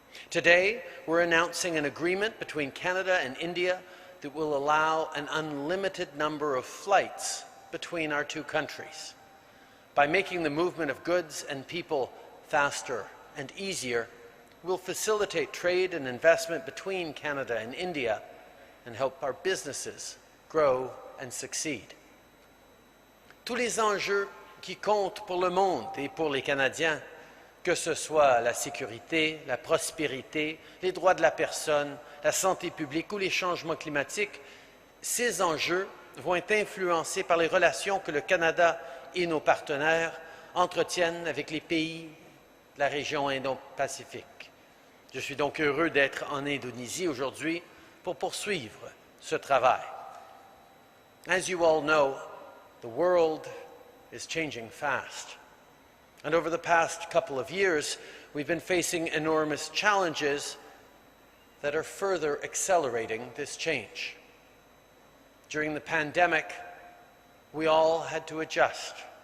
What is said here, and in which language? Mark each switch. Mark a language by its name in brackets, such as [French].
[English] Today, we're announcing an agreement between Canada and India that will allow an unlimited number of flights between our two countries. By making the movement of goods and people faster and easier, we'll facilitate trade and investment between Canada and India and help our businesses grow and succeed. [French] Tous les enjeux qui comptent pour le monde et pour les Canadiens, que ce soit la sécurité, la prospérité, les droits de la personne, la santé publique ou les changements climatiques, ces enjeux vont être influencés par les relations que le Canada et nos partenaires entretiennent avec les pays de la région Indo-Pacifique. Je suis donc heureux d'être en Indonésie aujourd'hui pour poursuivre ce travail. [English] As you all know, the world is changing fast. And over the past couple of years, we've been facing enormous challenges that are further accelerating this change. During the pandemic, we all had to adjust.